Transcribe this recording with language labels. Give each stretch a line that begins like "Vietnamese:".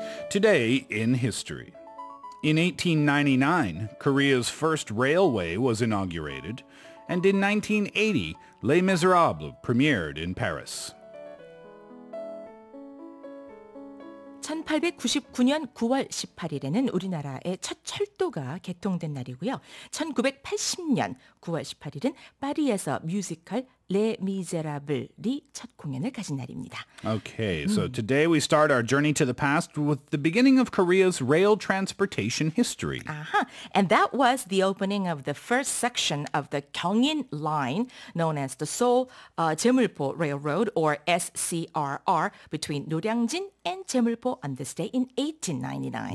English: Today in history. In 1899, Korea's first railway was inaugurated, and in 1980, Les Misérables premiered in Paris.
Korean: 1899년 9월 18일에는 우리나라의 첫 철도가 개통된 날이고요. 1980년 9월 18일은 파리에서 뮤지컬 레미제라블이 첫 공연을 가진 날입니다.
English: Okay, so today we start our journey to the past with the beginning of Korea's rail transportation history. And that was the opening of the first section of the Gyeongin Line, known as the Seoul Jeulpo Railroad, or SCRR, between Noryangjin and Jeulpo on this day in 1899.